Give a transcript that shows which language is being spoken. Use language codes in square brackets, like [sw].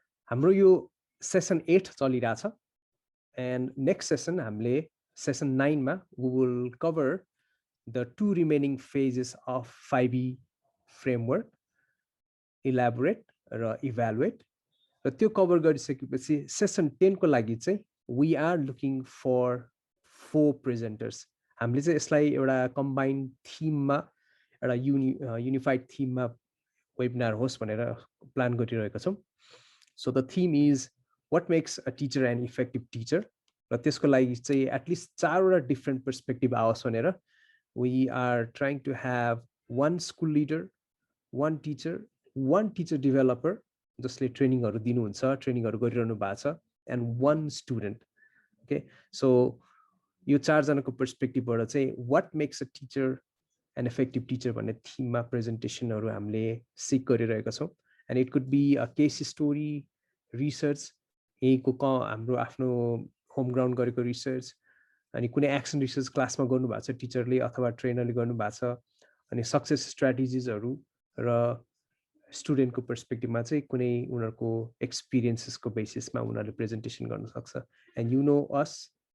[ne] हाम्रो यो [en] session 8 [ne] चलिरहेछ, [en] and next session [ne] हामीले [en] session 9 [ne] मा [en] we will cover the 2 remaining phases of 5E framework, elaborate [ne] र [en] evaluate. [ne] र त्यो कभर गरिसकेपछि session 10 को लागि चाहिँ [en] we are looking for 4 presenters. [ne] हामीले चाहिँ यसलाई एउटा combined theme मा, एउटा unified theme मा webinar होस् भनेर प्लान गरिरहेका छौं. [en] So the theme is what makes a teacher an effective teacher. [ne] र त्यसको लागि चाहिँ [en] at least 4 [ne] वटा [en] different perspective [ne] आओस् भनेर [en] we are trying to have one school leader, one teacher developer [ne] जसले ट्रेनिङहरु दिनुहुन्छ, ट्रेनिङहरु गरिरहनु भएको छ, [en] and one student. Okay, so [ne] यो 4 जनाको पर्सपेक्टिभबाट चाहिँ [en] what makes a teacher an effective teacher [ne] भन्ने थीममा प्रेजेन्टेसनहरु हामीले सिक गरिरहेका छौं. [en] And it could be a case story, research, [ne] यहीको हाम्रो आफ्नो होम ग्राउन्ड गरेको रिसर्च, अनि कुनै एक्सन रिसर्च क्लासमा गर्नु भएको छ टिचरले अथवा ट्रेनरले गर्नु भएको छ, अनि सक्सेस स्ट्र्याटेजिजहरु र स्टुडेन्टको पर्सपेक्टिभमा चाहिँ कुनै उनीहरुको एक्सपीरियन्सेसको बेसिसमा उनीहरुले प्रेजेन्टेसन गर्न सक्छ. [en] And you know us,